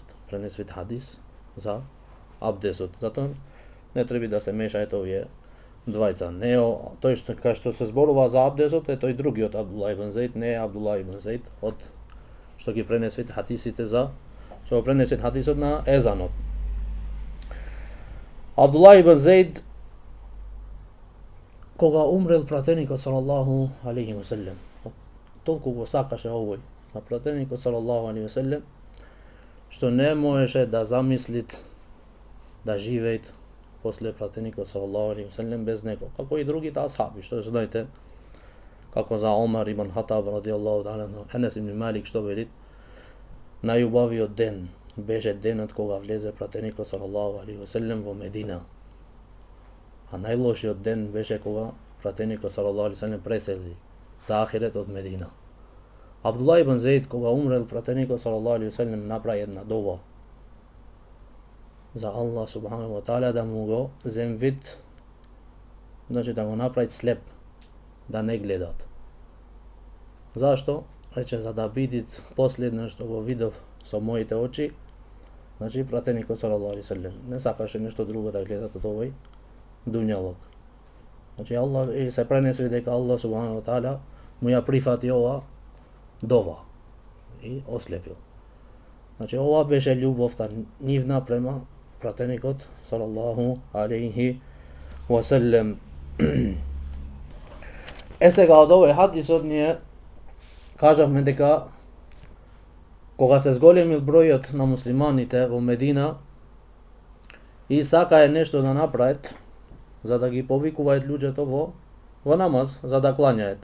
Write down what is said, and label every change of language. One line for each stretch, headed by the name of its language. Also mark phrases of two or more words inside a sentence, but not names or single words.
Macedonian: Пренесвит хадис за абдесот. Затоа не треба да се мешаат овие двајца. Не тој што се зборува за абдесот е тој другиот Абдулlah ibn Zaid, не е Абдулlah ibn Zaid од што ги пренесвит хадисите за што пренесвит хадисот на езанот. Абдулlah ibn Zaid кога умрел пратеникот
Arabic: صلى الله عليه وسلم,
Macedonian: толку го сакаше овој на пратеникот
Arabic: صلى الله عليه وسلم,
Macedonian: што не можеше да замислит да живеет после пратеникот
Arabic: صلى الله عليه وسلم
Macedonian: без него, како и другите асхаби, што знаете, како за Омар ибн Хатаб
Arabic: رضي الله تعالى,
Macedonian: Енес ибн Малик што вели, најубавиот ден беше денот кога влезе пратеникот
Arabic: صلى الله عليه وسلم
Macedonian: во Медина. А најлошиот ден беше кога пратеникот
Arabic: صلى الله عليه وسلم
Macedonian: пресели за ахирет од Медина. Абдулlah ibn Zaid кога умрел пратеникот
Arabic: صلى الله عليه وسلم
Macedonian: направи една дова за Аллах
Arabic: سبحانه وتعالى
Macedonian: да му го земвит, значи да го направи слеп, да не гледат. Зашто? Рече за да видит последно што го видов со моите очи, значи пратеникот
Arabic: صلى الله عليه وسلم
Macedonian: не сакаше нешто друго да гледат од овој дуњалог. Значи Аллах и се пренеси дека Аллах
Arabic: سبحانه وتعالى
Macedonian: му ја прифати ова дова и ослепил. Значи ова беше љубовта нивна према пратеникот
Arabic: صلى الله عليه وسلم.
Macedonian: Сега од овој хадисот ние кажавме дека кога се зголемил бројот на муслиманите во Медина и сакае нешто да направат за да ги повикуваат луѓето во намаз, за да клањаат.